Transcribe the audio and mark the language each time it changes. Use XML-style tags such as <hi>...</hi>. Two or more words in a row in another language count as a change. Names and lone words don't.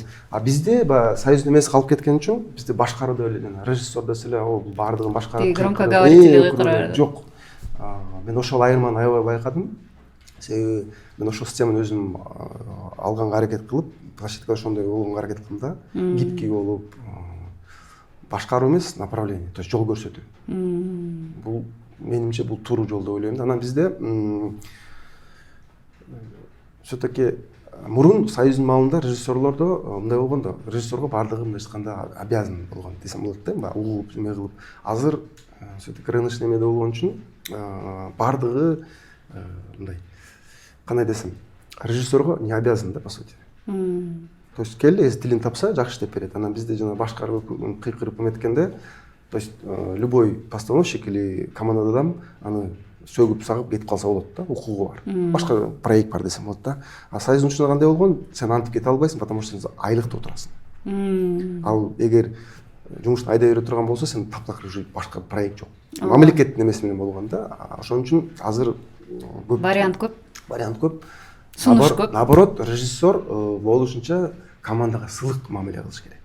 <ky>Бизде союздун эмеси калып кеткен үчүн бизде башкаруу эле жана режиссер десе эле бул бардыгын башкарып громкоговоритель жок. Мен ошол айырманы аябай байкадым. Себеби мен ошол системаны өзүм алганга аракет кылып, площадкада ошондой болгонго аракет кылдым да. Гибкий болуп, башкаруу эмес,</ky> <ru>направление, то есть</ru> <ky>жол көрсөтүү. Бул менимче бул туура жол деп ойлойм да. Анан бизде все-таки мурун союздун маалында режиссерлордо мындай болгон да, режиссерго бардыгы мындай айтканда обязан болгон десем болот да, угуп эме кылып. Азыр</ky> <ru>все-таки рыночный</ru> <ky>эмеде болгон үчүн бардыгы мындай кандай десем, режиссерго</ky> <ru>не обязан</ru> <ky>да</ky> <ru>по сути. То есть</ru> <ky>келе эз тилин тапса жакшы иштеп берет. Анан бизде жана башкаруу кыйкырып эметкенде,</ky> <ru>то есть любой постановщик или команда</ru> <ky>адам аны сөгүп сагып кетип калса болот да, укугу бар. Башка проект бар десем болот да. А союздун ичинде кандай болгон, сен антип кете албайсың,</ky> <ru>потому что</ru> <ky>сен айлыкта отурасың. Ал эгер жумушту айдай бере турган болсо, сен таптакыр уже башка проект жок. Мамлекеттин эмеси менен болгон да. Ошон үчүн азыр вариант көп. Сунуш көп. Наоборот, режиссер болушунча командага сылык мамиле кылыш керек.</ky>